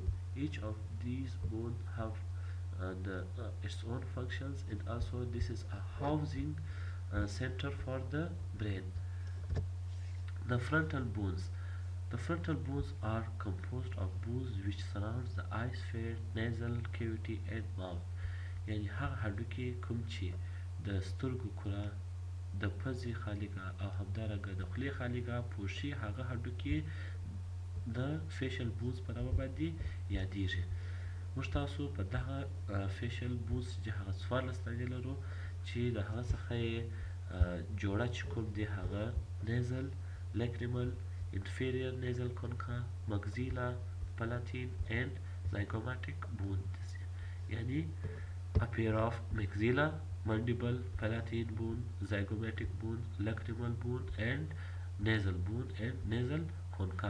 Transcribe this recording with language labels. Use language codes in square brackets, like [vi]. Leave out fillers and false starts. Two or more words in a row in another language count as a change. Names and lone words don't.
[en] Each of these bones have its own functions, and also this is a housing center for the brain. The frontal bones. The frontal bones are composed of bones which surrounds the eye sphere, nasal cavity, and mouth. [ps] یعنی هغه هډوکي کوم چې د سترګو کره، د پزې خالیګاه او همدارنګه د خولې خالیګاه پوښي، هغه هډوکي د [en] facial bones [ps] په نامه باندې یادیږي. موږ تاسو په دغه [en] facial bones [ps] چې هغه 14 دانې لرو چې د هغه څخه یې جوړه چې کوم دی هغه نیزل، لکریمل، [en] inferior nasal concha, maxilla, palatine and zygomatic bone دي. يعني a pair of maxilla, mandible, palatine bone, zygomatic bone, lacrimal bone and nasal bone and nasal concha.